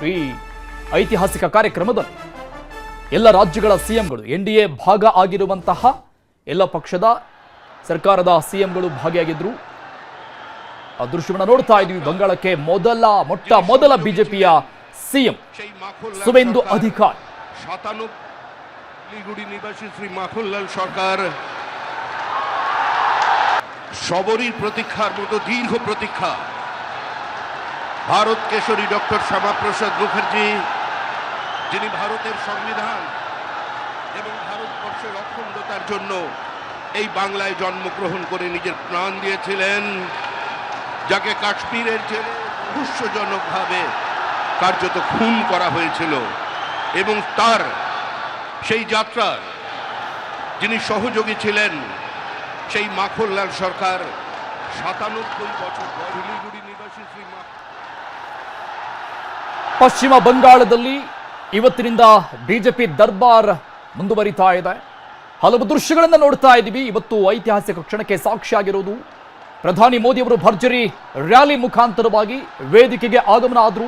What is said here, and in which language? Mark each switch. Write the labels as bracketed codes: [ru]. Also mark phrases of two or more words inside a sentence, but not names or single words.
[kn] ಈ ಐತಿಹಾಸಿಕ ಕಾರ್ಯಕ್ರಮದಲ್ಲಿ ಎಲ್ಲ ರಾಜ್ಯಗಳ ಸಿಎಂಗಳು, ಎನ್ಡಿಎ ಭಾಗ ಆಗಿರುವಂತಹ ಎಲ್ಲ ಪಕ್ಷದ ಸರ್ಕಾರದ ಸಿಎಂಗಳು ಭಾಗಿಯಾಗಿದ್ರು. ಆ ದೃಶ್ಯವನ್ನು ನೋಡ್ತಾ ಇದ್ವಿ. ಬಂಗಾಳಕ್ಕೆ ಮೊಟ್ಟ ಮೊದಲ ಬಿಜೆಪಿಯ ಸಿಎಂ ಸುವೆಂದು ಅಧಿಕಾರಿ। [bn] 97 লিগুড়ি নিবাসী শ্রী মাখনলাল সরকার সবরই প্রতীক্ষার মতো দীর্ঘ প্রতীক্ষা। ভারত কেশরী ডক্টর শ্যামাপ্রসাদ মুখার্জি, যিনি ভারতের সংবিধান এবং ভারতবর্ষের অখণ্ডতার জন্য এই বাংলায় জন্মগ্রহণ করে নিজের প্রাণ দিয়েছিলেন, যাকে কাশ্মীরের জেলে রহস্যজনকভাবে কার্যত খুন করা হয়েছিল, এবং তার সেই যাত্রার যিনি সহযোগী ছিলেন সেই মাখনলাল সরকার 97 বছর শিলিগুড়ি নিবাসী শ্রী [kn] ಪಶ್ಚಿಮ ಬಂಗಾಳದಲ್ಲಿ ಇವತ್ತಿನಿಂದ ಬಿಜೆಪಿ ದರ್ಬಾರ್ ಮುಂದುವರಿತಾ ಇದೆ. ಹಲವು ದೃಶ್ಯಗಳನ್ನು ನೋಡ್ತಾ ಇದ್ದೀವಿ. ಇವತ್ತು ಐತಿಹಾಸಿಕ ಕ್ಷಣಕ್ಕೆ ಸಾಕ್ಷಿಯಾಗಿರುವುದು ಪ್ರಧಾನಿ ಮೋದಿ ಅವರು ಭರ್ಜರಿ ರ್ಯಾಲಿ ಮುಖಾಂತರವಾಗಿ ವೇದಿಕೆಗೆ ಆಗಮನ ಆದರು.